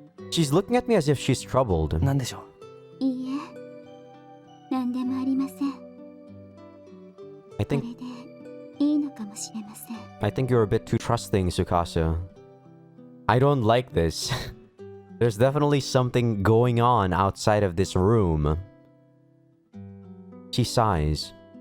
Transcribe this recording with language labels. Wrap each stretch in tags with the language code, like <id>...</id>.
<en>She's looking at me as if she's troubled.</en> <ja>何でしょう？いいえ、何でもありません。</ja> <en>I</en> <ja>これ</ja> <en>think</en> <ja>でいいのかもしれません。</ja> <en>I think you're a bit too trusting, Tsukasa. I don't like this. There's definitely something going on outside of this room. She sighs.</en>